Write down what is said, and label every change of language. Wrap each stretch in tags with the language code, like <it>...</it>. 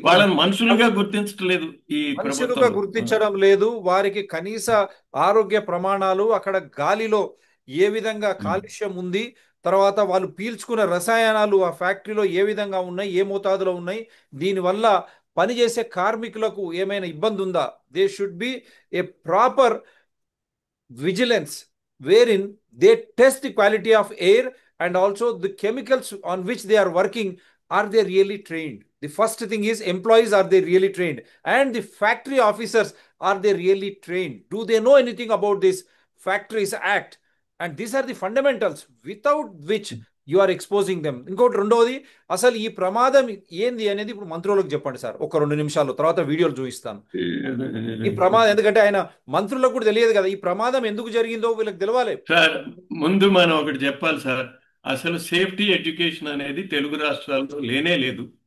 <te>వాళ్ళని మనుషులుగా గుర్తించట్లేదు ఈ మనుషులుగా ప్రభుత్వంలో. గుర్తించడం లేదు. వారికి కనీస ఆరోగ్య ప్రమాణాలు, అక్కడ గాలిలో ఏ విధంగా కాలుష్యం ఉంది, తర్వాత వాళ్ళు పీల్చుకున్న రసాయనాలు ఆ ఫ్యాక్టరీలో ఏ విధంగా ఉన్నాయి, ఏ మోతాదులో ఉన్నాయి, దీనివల్ల పనిచేసే కార్మికులకు ఏమైనా ఇబ్బంది ఉందా?</te> <en>They should be a proper vigilance wherein they test the quality of air and also the chemicals on which they are working. Are they really trained? The first thing is, employees, are they really trained? And the factory officers, are they really trained? Do they know anything about this Factories Act? And these are the fundamentals without which you are exposing them.</en> <te>ఇంకోటి రెండవది, అసలు ఈ ప్రమాదం ఏంది అనేది ఇప్పుడు మంత్రులకు చెప్పండి సార్, ఒక 2 నిమిషాలు, తర్వాత వీడియోలు చూపిస్తాను. ఈ ప్రమాదం, ఎందుకంటే ఆయన మంత్రులకు కూడా తెలియదు కదా ఈ ప్రమాదం ఎందుకు జరిగిందో, వీళ్ళకి తెలవాలి. సార్, ముందు మనం ఒకటి చెప్పాలి సార్. అసలు సేఫ్టీ ఎడ్యుకేషన్ అనేది తెలుగు రాష్ట్రాల్లో లేనే లేదు.</te>